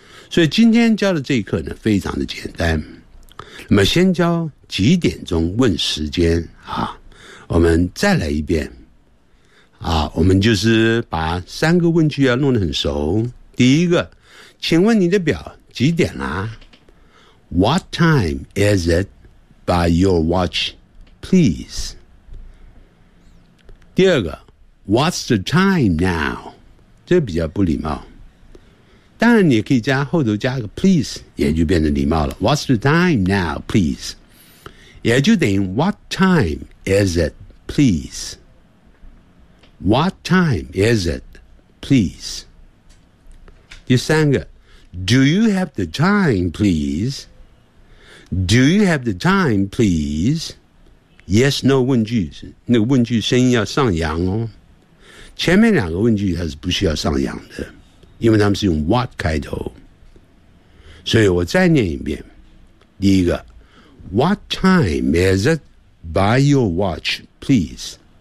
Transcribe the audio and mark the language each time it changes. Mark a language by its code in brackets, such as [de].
[zh] 所以今天教的这一课呢，非常的简单。那么先教几点钟问时间啊，我们再来一遍啊，我们就是把三个问句要弄得很熟。第一个，请问你的表。几点啦、啊、 [en] What time is it by your watch, please? [zh] 第二个 [en] What's the time now? [zh] 这比较不礼貌。当然你可以加后头加个 please, 也就变成礼貌了。 [en] What's the time now, please? [zh] 也就等于 [en] What time is it, please? What time is it, please? [zh] 第三个 [en] Do you have the time, please? Do you have the time, please? Yes, no [zh] 问句，那个问句声音要上扬哦。前面两个问句它是不需要上扬的，因为他们是用 what 开头。所以我再念一遍。第一个 [en] What time is it by your watch, please?